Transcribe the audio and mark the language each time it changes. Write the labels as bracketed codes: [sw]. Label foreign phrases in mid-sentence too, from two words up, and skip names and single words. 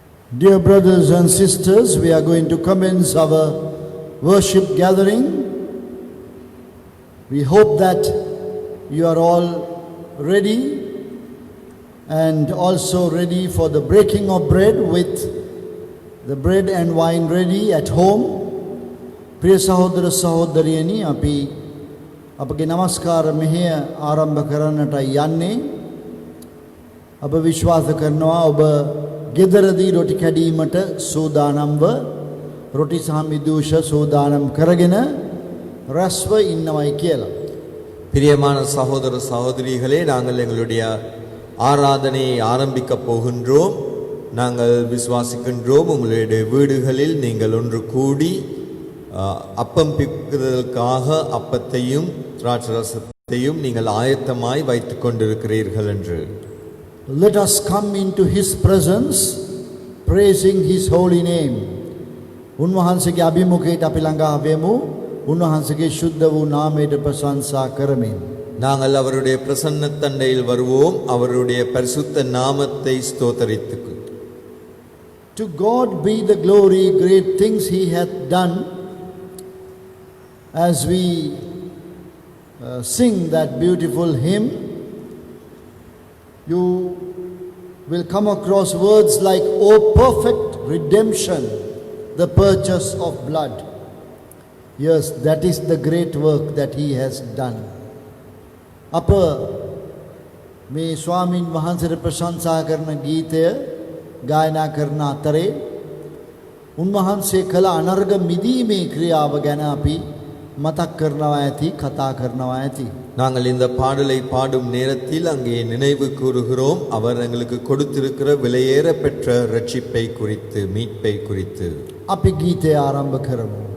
[en] Dear brothers and sisters, we are going to commence our worship gathering. We hope that you are all ready and also ready for the breaking of bread with the bread and wine ready at home. [si] ප්‍රිය සහෝදර සහෝදරියනි අපි අපගේ නමස්කාර මෙහෙ ආරම්භ කරන්නට යන්නේ. අප විශ්වාස කරනවා ඔබ ගෙදරදී රොටි කැඩීමට සූදානම්ව රොටි සහ මිදුෂ සූදානම් කරගෙන රස්ව ඉන්නවයි කියලා. [ta] பிரியமான சகோதர சகோதரிகளே, நாங்கள் எங்களுடைய ஆராதனையை ஆரம்பிக்க போகின்றோம். நாங்கள் விசுவாசிக்கின்றோம் உங்களுடைய வீடுகளில் நீங்கள் ஒன்று கூடி அப்பம் பிக்குவதற்காக அப்பத்தையும் திராட்சரசத்தையும் நீங்கள் ஆயத்தமாய் வைத்துக் கொண்டிருக்கிறீர்கள் என்று. [en] Let us come into his presence praising his holy name. [si] උන්වහන්සේගේ අභිමුඛයට අපි ළඟා වෙමු. උන්වහන්සේගේ ශුද්ධ වූ නාමයට ප්‍රශංසා කරමින්. [ta] நாங்கள் அவருடைய பிரசன்ன தண்டையில் வருவோம், அவருடைய பரிசுத்த நாமத்தை ஸ்தோத்தரித்து. [en] To God be the glory, great things he hath done. As we sing that beautiful hymn, you will come across words like, "O perfect redemption, the purchase of blood." Yes, that is the great work that he has done. [si] අප මේ ස්වාමින් වහන්සේට ප්‍රශංසා කරන ගීතය ගායනා කරන අතරේ උන්වහන්සේ කළ අනර්ග මිදීමේ ක්‍රියාව ගැන අපි මතක් කරනවා ඇති, කතා කරනවා ඇති. [ta] நாங்கள் இந்த பாடலை பாடும் நேரத்தில் அங்கே நினைவு கூறுகிறோம் அவர் எங்களுக்கு கொடுத்திருக்கிற விலையேற பெற்ற ரட்சிப்பை குறித்து, மீட்பை குறித்து. [si] අපි ගීතය ආරම්භ කරමු.